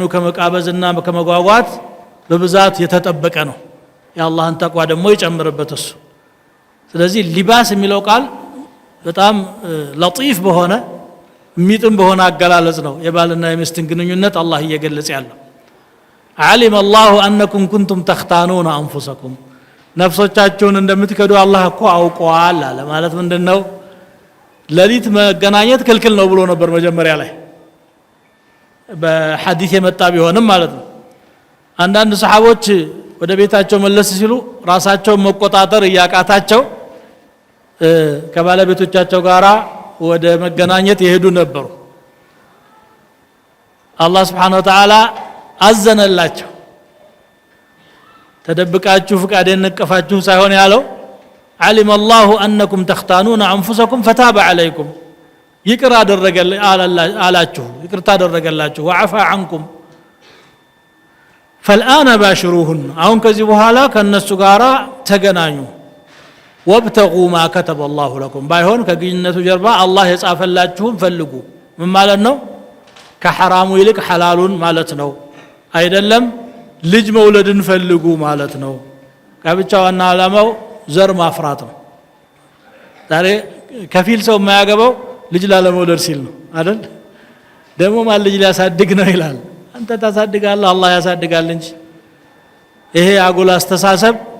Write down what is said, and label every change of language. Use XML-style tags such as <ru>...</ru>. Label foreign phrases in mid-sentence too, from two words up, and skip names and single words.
<am>ከመቃበዝና ከመጓጓት በብዛት የተጠበቀ ነው የአላህን ተቅዋ ደግሞ ይጨምርበት እሱ ስለዚህ ሊባስ የሚለው ቃል በጣም ለጢፍ በሆነ ሚጥም በሆነ አገላለጽ ነው የባልና የሚስትን ግንኙነት አላህ እየገለጸ ያለው</am> <ar>علم الله انكم كنتم تختانون انفسكم</ar> <am>ነፍሶቻችሁን እንደምትከዱ አላህ እኮ አውቀዋል አለ ማለት ምንድነው ለሊት መገናኘት ክልክል ነው ብሎ ነበር መጀመሪያ ላይ በሐዲስ የመጣ ቢሆንም ማለት ነው አንዳንድ ሰሃቦች ወደ ቤታቸው መለስ ሲሉ ራሳቸውን መቆጣጠር ያቃታቸው ከባለቤቶቻቸው ጋራ ወደ መገናኘት ይሄዱ ነበሩ አላህ</am> <ar>سبحانه وتعالى</ar> <am>አዘነላቸው ተደብቃችሁ ፍቃዴን ነቀፋችሁ ሳይሆን ያለው</am> <ar>علم الله انكم تختانون انفسكم فتاب عليكم</ar> <am>ይቅር አላችሁ ይቅርታ አደረገላችሁ</am> <ar>وعفى عنكم فالآن</ar> <am>باشروهن አሁን ከዚህ በኋላ ከነሱ ጋራ ተገናኙ</am> <ar>وابتغوا ما كتب الله لكم</ar> <am>ባይሆን ከግንኙነቱ ጀርባ አላህ የጻፈላችሁን ፈልጉ ምን ማለት ነው ከሐራሙ ይልቅ ሐላሉን ማለት ነው አይደለም ልጅ መውለድን ፈልጉ ማለት ነው ጋብቻውና ዓላማው ዘር ማፍራት ነው ዛሬ ከፊል ሰው የማያገባው ልጅ ላለመውለድ ሲል ነው አይደል ደግሞ ማን ልጅ ሊያሳድግ ነው ይላል አንተ ታሳድጋለህ አላህ ያሳድጋል እንጂ ይሄ አጉል አስተሳሰብ</am>